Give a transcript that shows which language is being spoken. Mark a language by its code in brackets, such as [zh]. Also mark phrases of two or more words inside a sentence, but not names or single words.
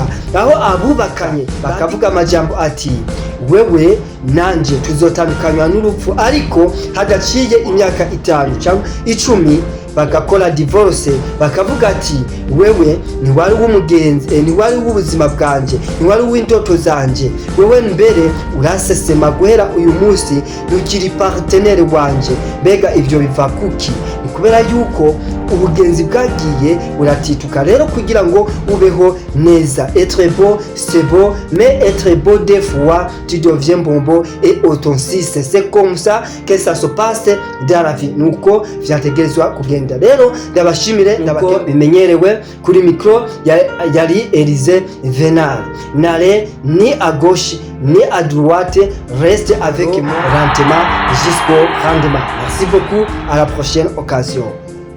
[rn] Aho abubakanye bakavuga amajambo ati wewe nanje tuzotandukanywa n'urupfu, ariko hadaciye imyaka 5 cyangwa 10 bagakora divorce, bakavuga ati wewe ntiwari w'umugenzi, ntiwari w'ubuzima bwanje, ntiwari w'indoto zanje, wewe mbere urasesema guhera uyu munsi ntukiri partenaire wanje. Mbega ivyo biva kuki? Ni kubera yuko ubugenzi bwagiye buratituka. Rero kugira ngo ubeho neza, [fr] être beau c'est beau, mais être beau des fois tu deviens bonbon et authentique. C'est comme ça que ça se passe dans la vie. [rn] Nuko vyategerezwa kugenda. Rero ndabashimire, ndabako bimenyerewe kuri micro yari Elise Venal. [fr] N'allez ni à gauche ni à droite, reste avec moi lentement jusqu'au rendement. Merci beaucoup, à la prochaine occasion.